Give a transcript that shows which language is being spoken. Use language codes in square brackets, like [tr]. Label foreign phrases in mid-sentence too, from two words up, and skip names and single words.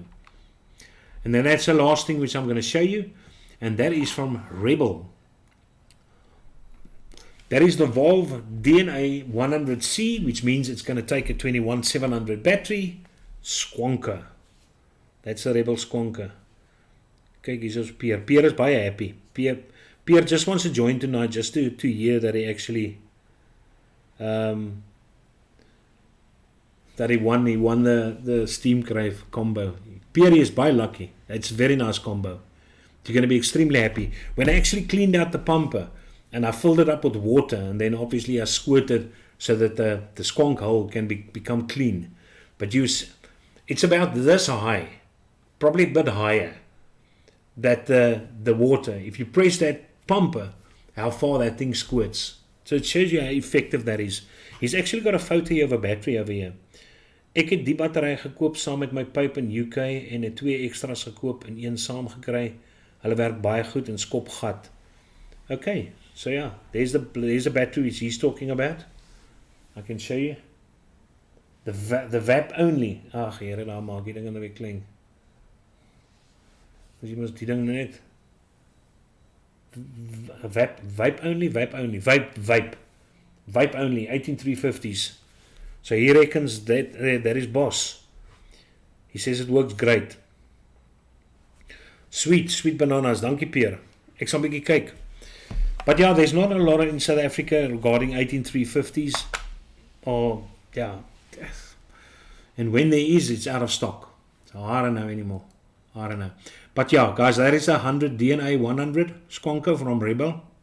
[en] And then that's the last thing which I'm going to show you. And that is from Rebel. That is the Valve DNA 100C, which means it's going to take a 21700 battery. Squonker. That's a Rebel Squonker. [af] Kyk, hier is Pierre. Pierre is baie happy. [en] Pierre just wants to join tonight just to hear that he actually that he won the Steam Crave combo. [af] Pierre is baie lucky. [en] It's a very nice combo. You're going to be extremely happy. When I actually cleaned out the pumper and I filled it up with water, and then obviously I squirted so that the squonk hole can become clean. But it's about this high, probably a bit higher, that the water, if you press that pumper, how far that thing squirts. So it shows you how effective that is. He's actually got a photo of a battery over here. [af] Ek het die battery gekoop saam met my pyp in UK en het 2 extras gekoop en een saam gekry. Hulle werk baie goed en skop gat. [en] Okay, so yeah, there's the battery which he's talking about. I can show you. The VAP only. [af] Ag, here daar maak die ding nou weer klein. Dus jy moet die ding net [en] vape only, vape only 18350s. So he reckons that is boss. He says it works great. Sweet bananas. [af] Dankie Pierre. Ek sal 'n bietjie kyk. [en] But yeah, there's not a lot in South Africa regarding 18350s. Or yeah. And when there is, it's out of stock. So I don't know anymore. I don't know. But yeah, guys, that is 100 DNA 100 Squonker from Rebel.